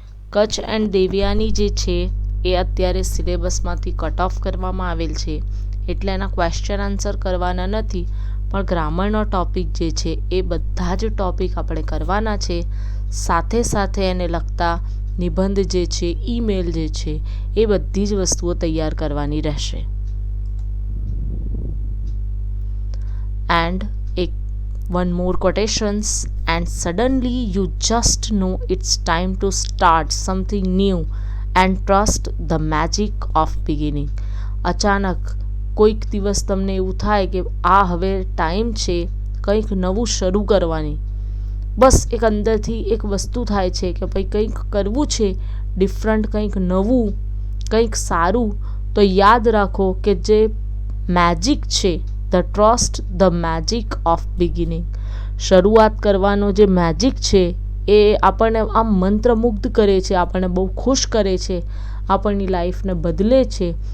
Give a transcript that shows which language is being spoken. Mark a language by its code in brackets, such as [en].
[gu] Kutch and Devyani જે છે એ અત્યારે સિલેબસમાંથી કટ ઓફ કરવામાં આવેલ છે, એટલે એના ક્વેશ્ચન આન્સર કરવાના નથી, પણ ગ્રામરનો ટોપિક જે છે એ બધા જ ટોપિક આપણે કરવાના છે. સાથે સાથે એને લગતા નિબંધ જે છે, ઈમેલ જે છે, એ બધી જ વસ્તુઓ તૈયાર કરવાની રહેશે. [en] And one more quotations, and suddenly you just know it's time to start something new and trust the magic of beginning. [gu] અચાનક કોઈક દિવસ તમને એવું થાય કે આ હવે ટાઈમ છે કંઈક નવું શરૂ કરવાની, બસ એક અંદરથી એક વસ્તુ થાય છે કે ભાઈ કંઈક કરવું છે, ડિફરન્ટ, કંઈક નવું, કંઈક સારું, તો યાદ રાખો કે જે મેજિક છે, [en] the trust the magic of beginning, [gu] શરૂઆત કરવાનો જે મેજિક છે એ આપણને આમ મંત્રમુગ્ધ કરે છે, આપણને બહુ ખુશ કરે છે, આપણની લાઈફને બદલે છે.